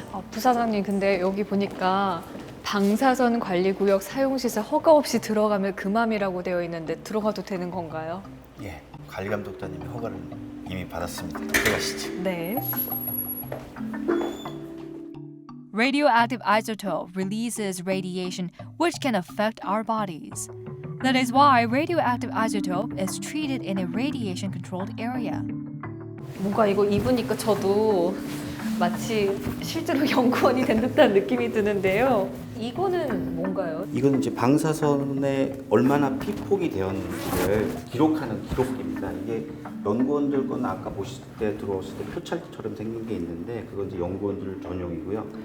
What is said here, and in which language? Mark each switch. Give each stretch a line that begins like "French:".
Korean: 부사장님, 근데 여기 보니까 방사선 관리구역 사용시설 허가 없이 들어가면 금함이라고 되어 있는데 들어가도 되는 건가요? 예, 관리감독자님이 허가를 이미 받았습니다. 들어가시죠. 네.
English: Radioactive isotope releases radiation which can affect our bodies. That is why radioactive isotope is treated in a radiation controlled area.
Korean: 뭔가 이거 입으니까 저도 마치 실제로 연구원이 된 듯한 느낌이 드는데요. 이거는 뭔가요? 이건 이제 방사선에 얼마나 피폭이 되었는지를 기록하는 기록기입니다. 이게 연구원들 건 아까 보실 때 들어오실 때 표찰처럼 생긴 게 있는데 그건 이제 연구원들 전용이고요.